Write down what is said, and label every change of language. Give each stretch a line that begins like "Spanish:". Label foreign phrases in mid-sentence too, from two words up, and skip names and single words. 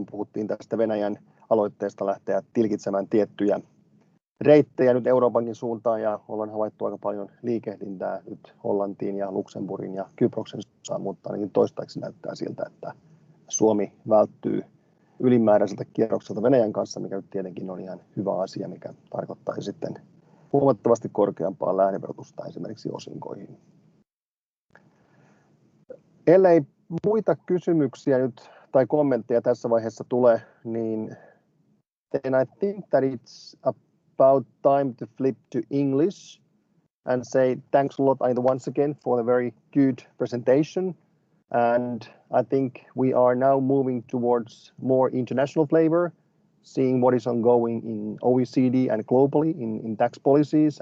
Finnish: puhuttiin tästä Venäjän aloitteesta lähteä tilkitsemään tiettyjä reittejä nyt Euroopankin suuntaan, ja ollaan havaittu aika paljon liikehdintää nyt Hollantiin ja Luxemburgin ja Kyproksen suuntaan, mutta ainakin toistaiseksi näyttää siltä, että Suomi välttyy ylimääräiseltä kierrokselta Venäjän kanssa, mikä nyt tietenkin on ihan hyvä asia, mikä tarkoittaisi sitten huomattavasti korkeampaa lähdeverotusta esimerkiksi osinkoihin. Ellei muita kysymyksiä nyt tai kommentteja tässä vaiheessa tule, niin
English: then I think that it's about time to flip to English and say thanks a lot, Anita, once again for the very good presentation. And I think we are now moving towards more international flavor, seeing what is ongoing in OECD and globally in tax policies.